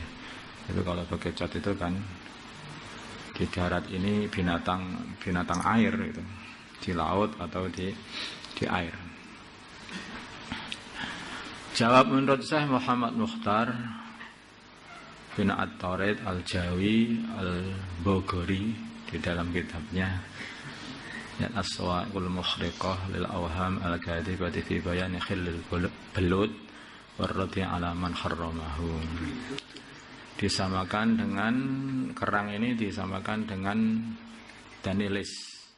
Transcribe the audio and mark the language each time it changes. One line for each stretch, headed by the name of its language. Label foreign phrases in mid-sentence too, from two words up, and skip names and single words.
Indonesian: Itu kalau bekecot itu kan di darat ini binatang air itu, di laut atau di air. Jawab menurut Syekh Muhammad Mukhtar bin At-Taurid Al-Jawi Al-Bogori di dalam kitabnya As-Sawa'iqul Mukhriqah lil Awham Al-Kadhibati fi Bayani Khillil Belud warradi ala man harramahu. Disamakan dengan kerang ini disamakan dengan danilis.